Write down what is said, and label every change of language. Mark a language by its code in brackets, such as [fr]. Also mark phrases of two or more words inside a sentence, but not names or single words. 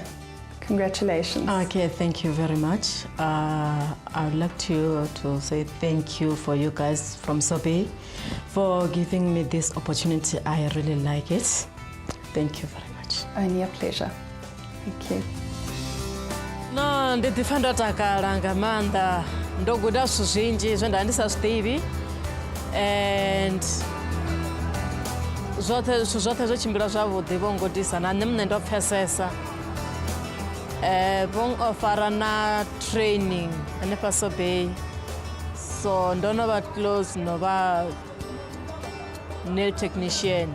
[en] Congratulations. Okay, thank you very much. I would like to say thank you for you guys from Sorbet for giving me this opportunity. I really like it. Thank you very much. Only a pleasure. Thank you. [ve] No, ndifa ndotakala nga maanḓa ndo guda zwithu zwinzhi zwe nda ndi sa zwi ḓivhi and zwithu zwoṱhe zwo tshimbila zwavhuḓi vho ngudisa na nṋe muṋe ndo pfhesesa vho ofara na training hanefha Sorbet, so ndo no vha close no vha [en] nail technician.